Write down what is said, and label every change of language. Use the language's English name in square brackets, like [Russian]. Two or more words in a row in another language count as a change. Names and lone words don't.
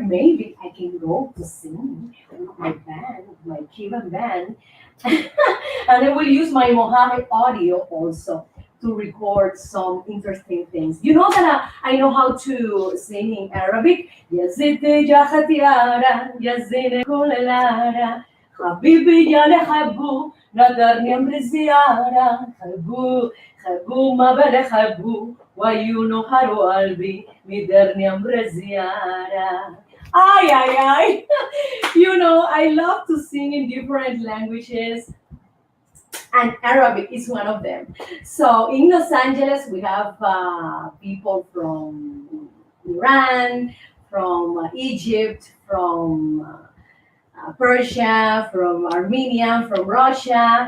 [English] Maybe I can go to sing with my band, my Cuban band. And I will use my Mohammed audio also to record some interesting things. You know that I know how to sing in Arabic. Yazidi ya khatiara, yazine kulelara, habibi ya lehabu, nadarni amri ziyara, habu, habu ma bale habu, wa yunuharu albi, midarni amri ziyara. Ay, ay, ay. I love to sing in different languages, and Arabic is one of them. So in Los Angeles, we have people from Iran, from Egypt, from Persia, from Armenia, from Russia.